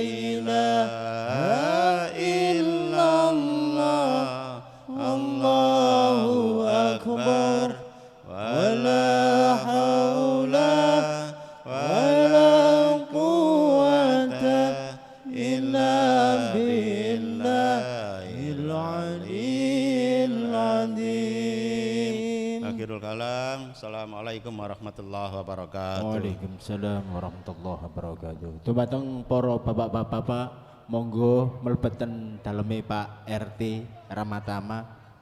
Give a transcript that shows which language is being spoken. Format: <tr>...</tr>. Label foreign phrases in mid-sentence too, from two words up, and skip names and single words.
<ar>إله إلا الله الله أكبر ولا حول ولا قوة إلا بالله العلي العظيم. آخر الكلام. السلام عليكم ورحمة الله وبركاته. وعليكم السلام ورحمة الله وبركاته.</ar> <jv>Dumateng para bapak-bapak monggo mlebeten daleme Pak RT Ramatama</jv>